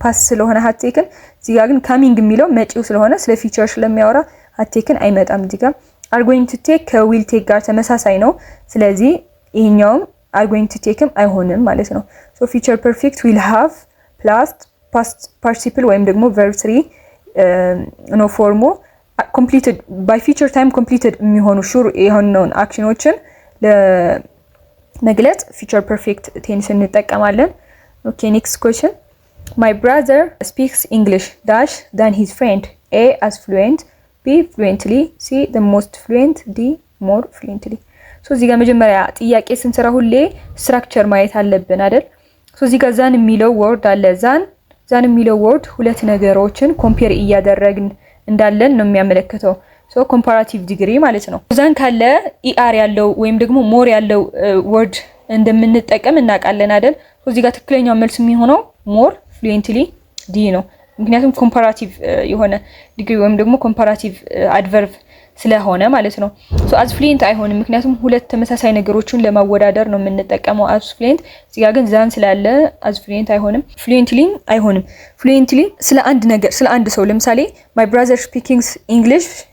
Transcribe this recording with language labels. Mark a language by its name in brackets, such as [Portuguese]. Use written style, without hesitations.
[Amharic] ስለሆነ had taken እዚህ ጋር ግን coming የሚለው መጪው ስለሆነ ስለ future ስለሚያወራ had taken አይመጣም። እዚህ ጋር are going to take will take ጋር ተመሳሳይ ነው። ስለዚህ ይሄኛው are going to take አይሆንም ማለት ነው። so future perfect will have plus past participle ወይም ደግሞ verb 3 ነው ፎርሙ completed by future time completed የሚሆኑ sure የሆነውን አክሽኖችን ለመግለጽ future perfect tense እንጠቀማለን። [English] okay next question my brother speaks English dash than his friend. A as fluent, B fluently, C the most fluent, D more fluently. so [Amharic] እዚህ ጋር መጀመሪያ ጥያቄ ስንሰራ ሁሌ ስትራክቸር ማየት አለብን አይደል? [English] so [Amharic] እዚህ ጋር ዛን የሚለው ወርድ አለ። ዛን የሚለው ወርድ ሁለት ነገሮችን ኮምፔር እያደረግን እንዳለን ነው የሚያመለክተው። ኮምፓራቲቭ ዲግሪ ማለት ነው። ዛን ካለ ኢአር ያለው ወይም ደግሞ ሞር ያለው ወርድ እንደምንጠቀም እናውቃለን አይደል? እዚህ ጋር ትክክለኛው መልስ የሚሆነው ሞር ፍሉዌንትሊ ዲ ነው። ምክንያቱም ኮምፓራቲቭ የሆነ ዲግሪ ወይም ደግሞ ኮምፓራቲቭ አድቨርብ ስለሆነ ማለት ነው። አዝ ፍሉዌንት አይሆንም፣ ምክንያቱም ሁለት ተመሳሳይ ነገሮችን ለማወዳደር ነው የምንጠቀመው አዝ ፍሉዌንት። እዚህ ጋር ግን ዛን ስላለ አዝ ፍሉዌንት አይሆንም፣ ፍሉዌንትሊ አይሆንም። ፍሉዌንትሊ ስለ አንድ ነገር ስለ አንድ ሰው ለምሳሌ ማይ ብራዘር ስፒኪንግስ ኢንግሊሽ